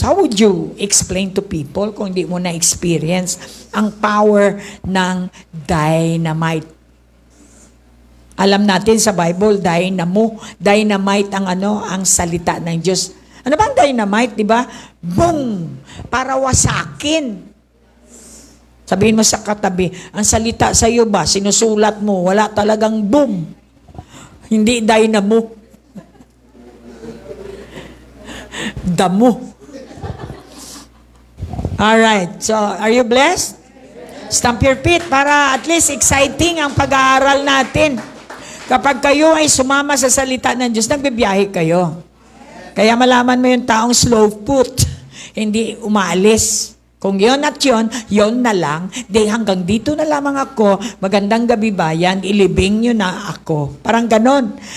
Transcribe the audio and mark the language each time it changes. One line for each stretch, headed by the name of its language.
English: How would you explain to people
Filipino: kung hindi mo na-experience ang power ng dynamite? Alam natin sa Bible, dynamite ang salita ng Diyos. Ano ba ang dynamite, di ba? Boom! Para wasakin. Sabihin mo sa katabi, ang salita sa iyo ba, sinusulat mo, wala talagang boom. Hindi dynamo. Damo.
English: Alright, so are you blessed? Stamp your feet
Filipino: para at least exciting ang pag-aaral natin. Kapag kayo ay sumama sa salita ng Diyos, nagbibiyahe kayo. Kaya malaman mo yung taong slow foot, hindi umaalis. Kung yon at yon na lang, hanggang dito na lamang ako, magandang gabi bayan, ilibing nyo na ako. Parang ganon.